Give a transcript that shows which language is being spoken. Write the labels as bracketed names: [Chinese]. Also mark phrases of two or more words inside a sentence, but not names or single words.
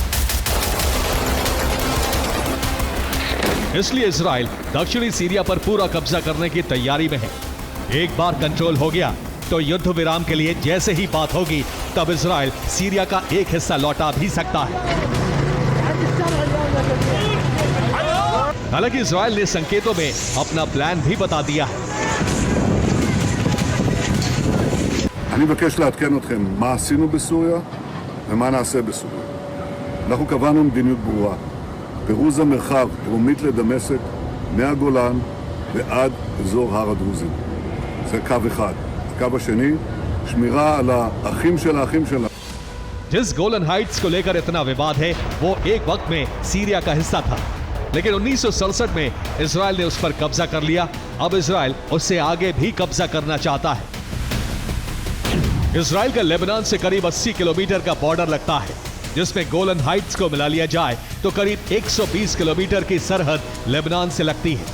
[Hindi] इसलिए इजराइल दक्षिणी सीरिया पर पूरा कब्जा करने की तैयारी में है। एक बार कंट्रोल हो गया तो युद्ध विराम के लिए जैसे ही बात होगी तब इजराइल सीरिया का एक हिस्सा लौटा भी सकता है। हालांकि इजराइल ने संकेतों में अपना प्लान भी बता दिया है। [Hebrew] אני מבקש לעדכן אתכם מה עשינו בסוריה ומה נעשה בסוריה. אנחנו קבענו מדיניות ברורה. פירוז המרחב דרומית לדמשק, מהגולן ועד אזור הר הדרוזים. זה קו אחד. הקו השני, שמירה על האחים של האחים שלנו. [Hindi] जिस गोलन हाइट्स को लेकर इतना विवाद है वो एक वक्त में सीरिया का हिस्सा था, लेकिन 1967 में इजराइल ने उस पर कब्जा कर लिया। अब इजराइल उससे आगे भी कब्जा करना चाहता है। इजराइल का लेबनान से करीब 80 किलोमीटर का बॉर्डर लगता है, जिसमें गोलन हाइट्स को मिला लिया जाए तो करीब 120 किलोमीटर की सरहद लेबनान से लगती है।